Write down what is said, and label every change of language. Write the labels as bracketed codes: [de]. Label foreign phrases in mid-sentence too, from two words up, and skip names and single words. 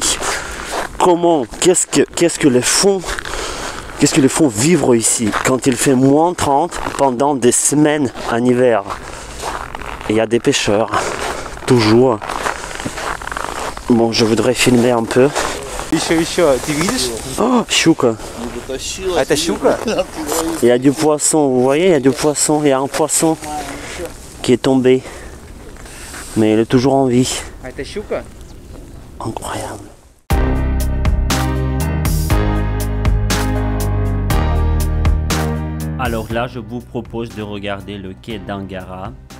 [fr] Comment, qu'est-ce que les font vivre ici quand il fait moins 30 pendant des semaines en hiver? Il y a des pêcheurs, toujours. Bon, je voudrais filmer un peu. [ru] Oh, щука. Это щука? [fr] Il y a du poisson, vous voyez, il y a du poisson, il y a un poisson qui est tombé. Mais il est toujours en vie. [ru] Это щука? [fr] Incroyable. Alors là, je vous propose de regarder le quai d'Angara.